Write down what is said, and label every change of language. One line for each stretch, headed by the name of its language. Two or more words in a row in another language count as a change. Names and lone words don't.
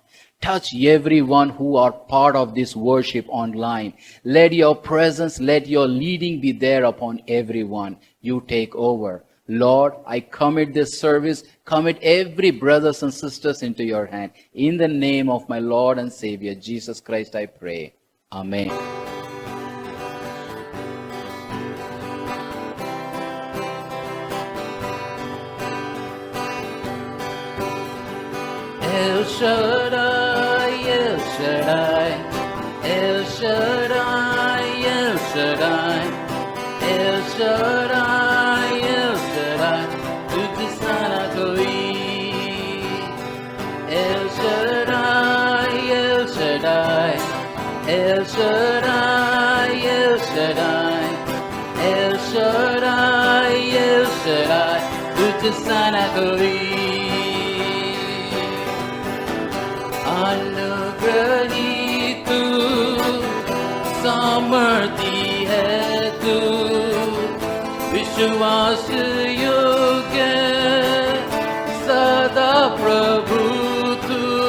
English: Touch everyone who are part of this worship online. Let your presence, let your leading be there upon everyone. You take over. Lord, I commit this service, commit every brothers and sisters into your hand. In the name of my Lord and Savior, Jesus Christ, I pray.
Hindi: Amen. El Shaddai, El Shaddai, El Shaddai, El Shaddai, El Shaddai, El Shaddai, तुझ सा ना कोई. El Shaddai, El Shaddai, El Shaddai, El Shaddai, El Shaddai, El Shaddai, तुझ सा ना कोई. अनुग्रही तू, सामर्थी है तू, विश्वास योग्य सदा प्रभु तू.